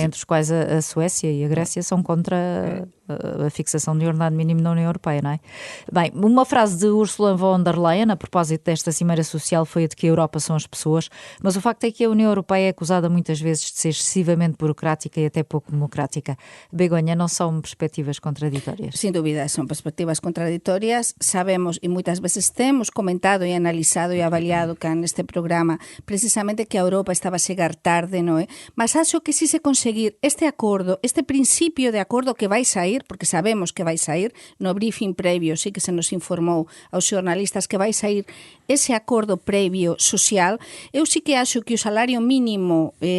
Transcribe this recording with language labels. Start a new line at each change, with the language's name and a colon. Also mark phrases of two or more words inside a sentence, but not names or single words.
Portuguese: Entre os quais a Suécia e a Grécia são contra a fixação de ordenado mínimo na União Europeia, não é? Bem, uma frase de Ursula von der Leyen a propósito desta cimeira social foi a de que a Europa são as pessoas, mas o facto é que a União Europeia é acusada muitas vezes de ser excessivamente burocrática e até pouco democrática. Begonha, não são perspectivas contraditórias?
Galician: Sin dúvida, son perspectivas contraditorias. Sabemos, e moitas veces temos comentado e analizado e avaliado cá neste programa, precisamente que a Europa estaba a chegar tarde, non é? Mas acho que si se conseguir este acordo, este principio de acordo que vai sair, porque sabemos que vai sair, no briefing previo sí que se nos informou aos xornalistas que vai sair ese acordo previo social, eu sí que acho que o salario mínimo